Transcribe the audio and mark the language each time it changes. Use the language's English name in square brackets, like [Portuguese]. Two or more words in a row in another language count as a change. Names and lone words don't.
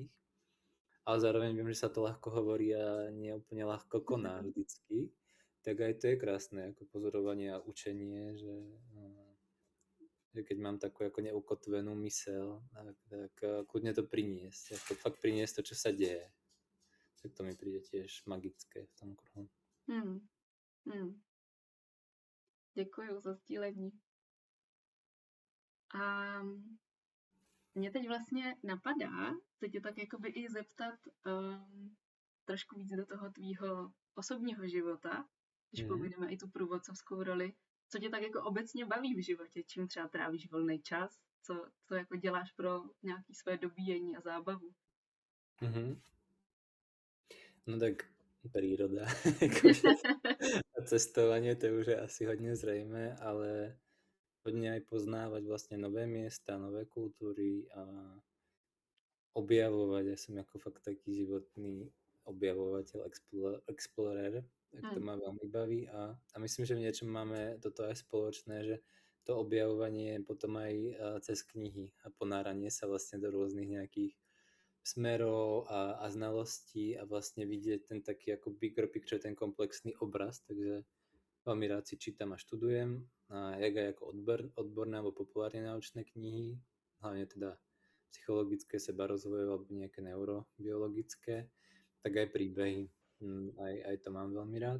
[Slovak] Ale zároveň viem, že sa to ľahko hovorí a nie úplne ľahko koná vždycky. Tak aj to je krásne ako pozorovanie a učenie, že keď mám takú ako neukotvenú myseľ, tak kľudne to priniesť. Ako fakt priniesť to, čo sa deje. Tak to mi príde tiež magické v tom kruhu. [Czech] Děkuju za sdílení. A mě teď vlastně napadá se tě tak jakoby i zeptat trošku víc do toho tvýho osobního života, když pomineme i tu průvodcovskou roli. Co tě tak jako obecně baví v životě? Čím třeba trávíš volný čas? Co jako děláš pro nějaké své dobíjení a zábavu? [Slovak] No tak príroda. A cestovanie, to už je asi hodne zrejme, ale hodne aj poznávať vlastne nové miesta, nové kultúry a objavovať. Ja som ako fakt taký životný objavovateľ, explorer, tak to ma veľmi baví a myslím, že v niečom máme toto aj spoločné, že to objavovanie potom aj cez knihy a ponáranie sa vlastne do rôznych nejakých smerov a znalostí a vlastne vidieť ten taký ako [English] bigger picture, [Slovak] ten komplexný obraz, takže veľmi rád si čítam a študujem a jak aj ako odborné alebo populárne naučné knihy, hlavne teda psychologické, sebarozvojové alebo nejaké neurobiologické, tak aj príbehy, aj to mám veľmi rád.